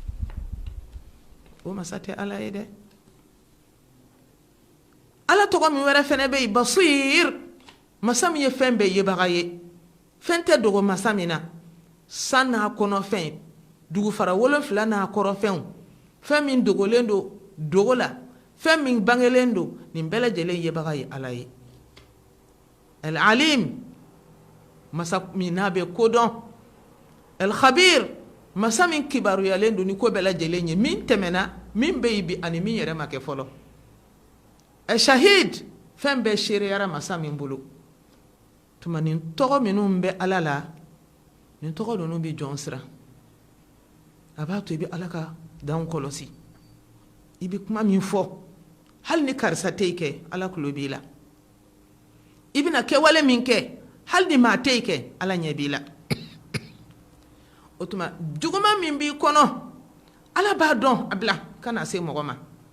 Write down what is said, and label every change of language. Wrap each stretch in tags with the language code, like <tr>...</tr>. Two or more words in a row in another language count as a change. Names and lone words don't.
<bm>o masa tɛ ala ye dɛ ala tɔgɔ min wɛrɛ fɛnɛ bɛ yen basir masa min ye fɛn bɛɛ yebaga ye fɛn tɛ dogo masa min na san n'a kɔnɔfɛn dugu fara 7 n'a kɔrɔfɛnw fɛn min dogolen don dogo la fɛn min bangelen don nin bɛɛ lajɛlen yebaga ye ala ye al-alim masa min n'a bɛ kodɔn al-khabir masa min kibaruyalen don ni ko bɛɛ lajɛlen ye min tɛmɛna min bɛ yen bi ani min yɛrɛ ma kɛ fɔlɔ al-shahid fɛn bɛɛ seereyara masa min bolo tuma nin tɔgɔ minnu bɛ ala la nin tɔgɔ ninnu bɛ jɔn siran a b'a to i bɛ ala ka danw kɔlɔsi i bɛ kuma min fɔ hali ni karisa tɛ kɛ ala tulo b'i la i bɛna kɛwale min kɛ hali ni maa tɛ kɛ ala ɲɛ b'i la o tuma juguman min b'i kɔnɔ ala b'a dɔn a bila kana se mɔgɔ ma</bm>